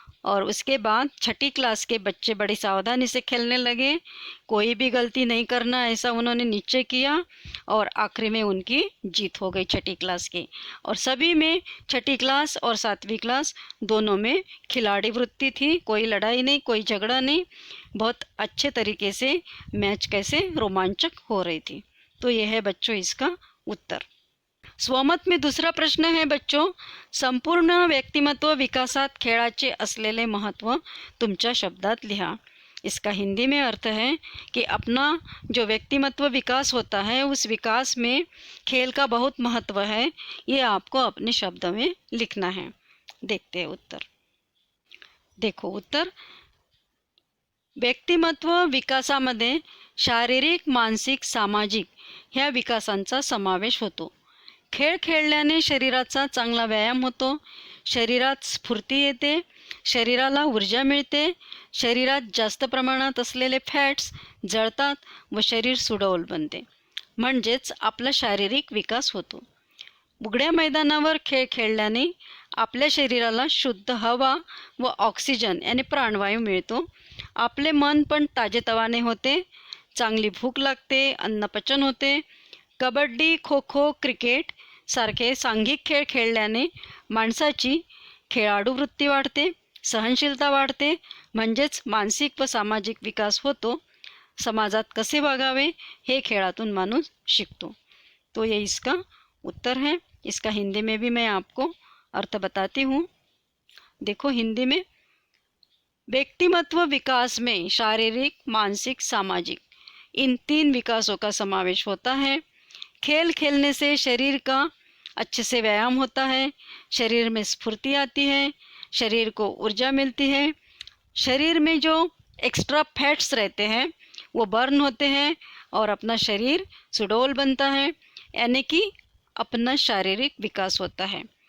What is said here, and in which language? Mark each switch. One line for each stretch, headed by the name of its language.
Hindi: और उसके बाद 6ठी क्लास के बच्चे बड़ी सावधानी से खेलने लगे, कोई भी गलती नहीं करना ऐसा उन्होंने निश्चय किया और आखिरी में उनकी जीत हो गई 6ठी क्लास की. और सभी में 6ठी क्लास और 7वीं क्लास दोनों में खिलाड़ी वृत्ति थी, कोई लड़ाई नहीं, कोई झगड़ा नहीं, बहुत अच्छे तरीके से मैच कैसे रोमांचक हो रही थी. तो यह है बच्चों इसका उत्तर. स्वमत में दूसरा प्रश्न है बच्चों,
Marathi: संपूर्ण व्यक्तिमत्व विकासात खेळाचे असलेले महत्त्व तुमच्या शब्दात लिहा.
Hindi: इसका हिंदी में अर्थ है कि अपना जो व्यक्तिमत्व विकास होता है उस विकास में खेल का बहुत महत्व है, ये आपको अपने शब्द में लिखना है. देखते हैं उत्तर.
Marathi: देखो उत्तर, व्यक्तिमत्व विकासामध्ये शारीरिक, मानसिक, सामाजिक ह्या विकासांचा समावेश होतो. खेळ खेळल्याने शरीराचा चांगला व्यायाम होतो, शरीरात स्फूर्ती येते, शरीराला ऊर्जा मिळते, शरीरात जास्त प्रमाणात असलेले फॅट्स जळतात व शरीर सुडौल बनते, म्हणजेच आपला शारीरिक विकास होतो. उघड्या मैदानावर खेळ खेळल्याने आपल्या शरीराला शुद्ध हवा व ऑक्सिजन यानी प्राणवायू मिळतो. आपले मन पण ताजेतवाने होते, चांगली भूक लागते, अन्नपचन होते. कबड्डी, खो खो, क्रिकेट सारखे सांघिक खेळ खेळल्याने माणसाची खेळाडू वृत्ती वाढते, सहनशीलता वाढते, म्हणजेच मानसिक व सामाजिक विकास होतो. समाजात कसे वागावे हे खेळातून माणूस शिकतो.
Hindi: तो ये इसका उत्तर है. इसका हिंदी में भी मैं आपको अर्थ बताती हूँ. देखो हिंदी में, व्यक्तिमत्व विकास में शारीरिक, मानसिक, सामाजिक इन 3 विकासों का समावेश होता है. खेल खेलने से शरीर का अच्छे से व्यायाम होता है, शरीर में स्फूर्ति आती है, शरीर को ऊर्जा मिलती है, शरीर में जो एक्स्ट्रा फैट्स रहते हैं वो बर्न होते हैं और अपना शरीर सुडौल बनता है, यानी कि अपना शारीरिक विकास होता है.